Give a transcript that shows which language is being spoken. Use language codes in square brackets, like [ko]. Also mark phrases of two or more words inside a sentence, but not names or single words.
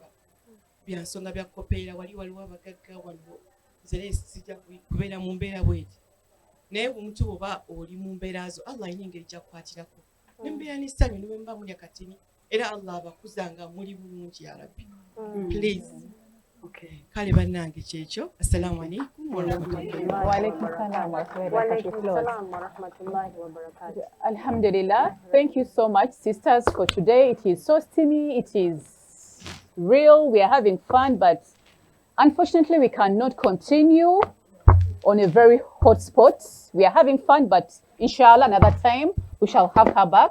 [lg] Bya nsonga bya kukopeera waliwo abagagga waliwo nze sijja kubeera mu mbeera bweti. Naye omuntu bw'oba oli mu mbeera zo Allah ayina engeri gy'akukwatirako nembeera n'essanyu ne bwe muba mulya katini era Allah abakuzanga muli bulungi ya Rabbi. [en] Please. Okay. [lg] Kale bannange kyekyo. [ar] السلام عليكم ورحمة الله وعليكم السلام و ورحمة الله وبركاته. الحمد لله. [en] Thank you so much, sisters, for today. It is so steamy. It is real. We are having fun, but unfortunately, we cannot continue on a very hot spot. We are having fun, but inshallah, another time we shall have her back.